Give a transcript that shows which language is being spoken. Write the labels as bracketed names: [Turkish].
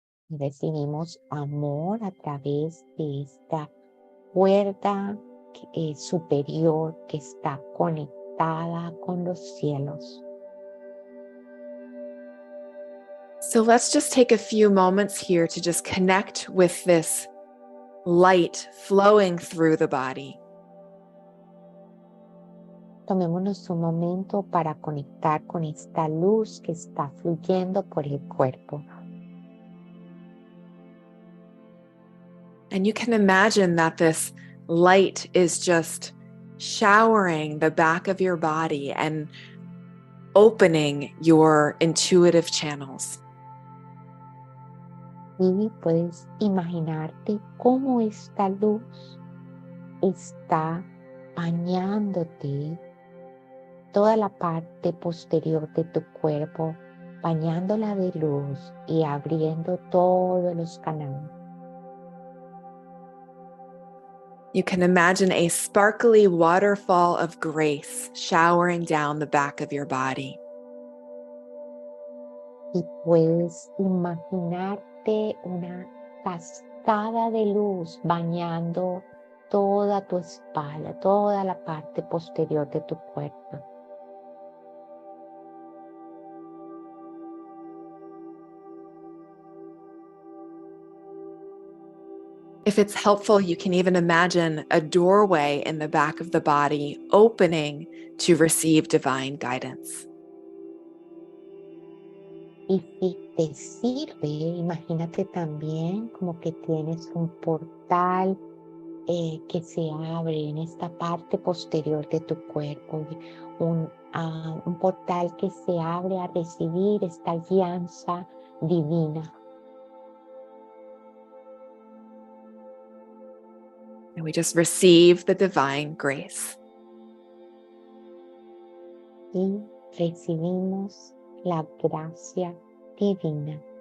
[Spanish] Recibimos amor a través de esta cuerda superior que está conectada con los cielos. [English] So let's just take a few moments here to just connect with this light flowing through the body. [Spanish] Tomémonos un momento para conectar con esta luz que está fluyendo por el cuerpo. [English] And you can imagine that this light is just showering the back of your body and opening your intuitive channels. [Spanish] Y puedes imaginarte cómo esta luz está bañándote toda la parte posterior de tu cuerpo, bañándola de luz y abriendo todos los canales. [English] You can imagine a sparkly waterfall of grace showering down the back of your body. [Spanish] Y puedes imaginarte una cascada de luz bañando toda tu espalda, toda la parte posterior de tu cuerpo. [English] If it's helpful, you can even imagine a doorway in the back of the body opening to receive divine guidance. [Spanish] Y si te sirve, imagínate también como que tienes un portal que se abre en esta parte posterior de tu cuerpo, un portal que se abre a recibir esta guianza divina. [English] And we just receive the divine grace. [Spanish] Y recibimos la gracia divina.